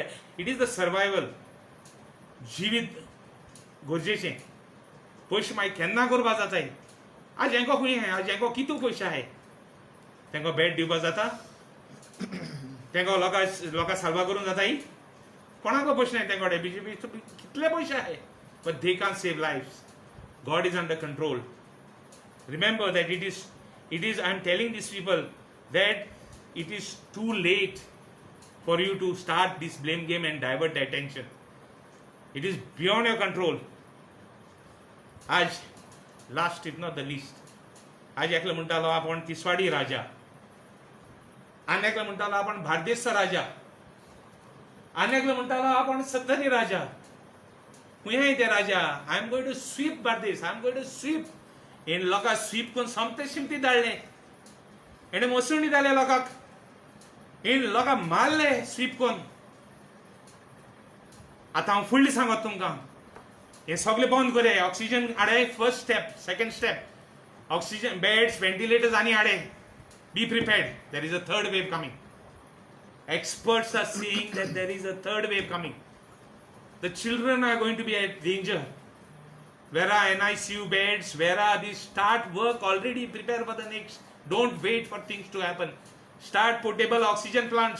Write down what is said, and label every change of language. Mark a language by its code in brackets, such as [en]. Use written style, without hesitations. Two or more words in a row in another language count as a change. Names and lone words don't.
[en] it is the survival. [kok] जिवीत गरजेचें. पयशे मागीर केन्ना करपा जाताय. आज हेंको खूंय आहाय, आज हेंको कितू पयशे आहाय, तेंको बेड दिवपा जाता, तेंको लोकां साल्वा करूंक जाताय. कोणाको पयशे नाय तेंकोडे. [en] बीजेपी [kok] कितले पयशे आहाय, [en] but they can't save lives. God is under control. Remember that it is, I am telling these people that it is too late for you to start this blame game and divert the attention. It is beyond your control. आज last if not the least, [kok] आज एकलो म्हणटालो आपण तिसवाडी राजा, आनी एकलो म्हणटालो आपण बार्देसचा राजा, आनी एकलो म्हणटालो आपण सत्तरी राजा. खुंय ते राजा. [en] I am going to sweep Bardez, I am going to sweep. [kok] हे लोकांक स्वीप करून सोमते शिमती धाडले, हेणे मोसुणी जाले लोकांक, हे लोकांक मारले स्वीप करून. आतां हांव फुडली सांगत तुमकां, हे सगळें बंद करे. [en] ऑक्सिजन हाडे, first step. second step, oxygen beds, ventilators [kok] आनी हाडे. [en] be prepared, there is a third wave coming. Experts are saying that there is a third wave coming. The children are going to be at danger. Where are NICU beds? Where are these? Start work already. Prepare for the next. Don't wait for things to happen. Start portable oxygen plants.